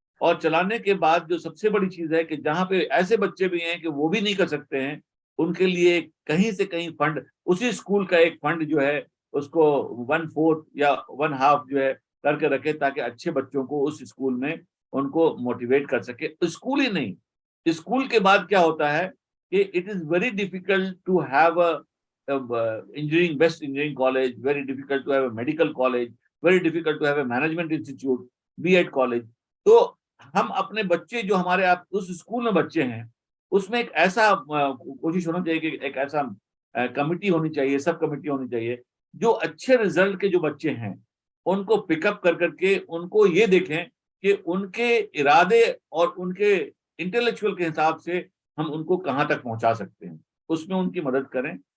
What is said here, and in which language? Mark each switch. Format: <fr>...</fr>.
<hi>और चलाने के बाद जो सबसे बड़ी चीज है कि जहां पे ऐसे बच्चे भी हैं कि वो भी नहीं कर सकते हैं, उनके लिए कहीं से कहीं फंड, उसी स्कूल का एक फंड जो है उसको 1/4 या 1/2 जो है करके रखे, ताकि अच्छे बच्चों को उस स्कूल में उनको मोटिवेट कर सके। स्कूल ही नहीं, स्कूल के बाद क्या होता है कि</hi> <en>It is very difficult to have a engineering, best engineering college, very difficult to have a medical college, very difficult to have a management institute, B.Ed college।</en> <hi>तो हम अपने बच्चे जो हमारे आप उस स्कूल में बच्चे हैं, उसमें एक ऐसा कोशिश होना चाहिए कि एक ऐसा कमिटी होनी चाहिए, सब कमिटी होनी चाहिए, जो अच्छे रिजल्ट के जो बच्चे हैं उनको पिकअप कर करके उनको ये देखें कि उनके इरादे और उनके इंटेलेक्चुअल के हिसाब से हम उनको कहाँ तक पहुंचा सकते हैं, उसमें उनकी मदद करें।</hi>